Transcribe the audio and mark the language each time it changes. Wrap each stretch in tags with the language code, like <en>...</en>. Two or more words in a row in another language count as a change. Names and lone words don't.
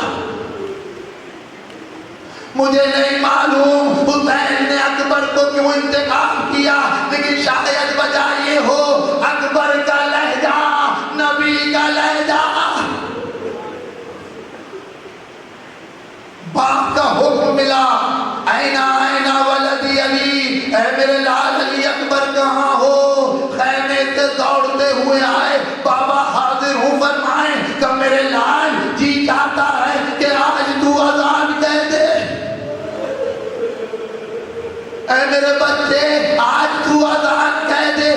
<ur>مجھے نہیں معلوم حسین نے اکبر کو کیوں انتخاب کیا، لیکن شاید وجہ یہ ہو اکبر کا لہجہ نبی کا لہجہ۔ باپ کا حکم ملا،</ur> <ar>اینا اینا ولدی علی،</ar> <ur>اے میرے لال علی اکبر کہاں ہو؟ خیمے سے دوڑتے ہوئے آئے، بابا حاضر ہوں فرمائیں۔ کہ میرے لال جی چاہتا ہے کہ آج تو اذان کہہ دے، اے میرے بچے آج تو اذان کہہ دے۔</ur>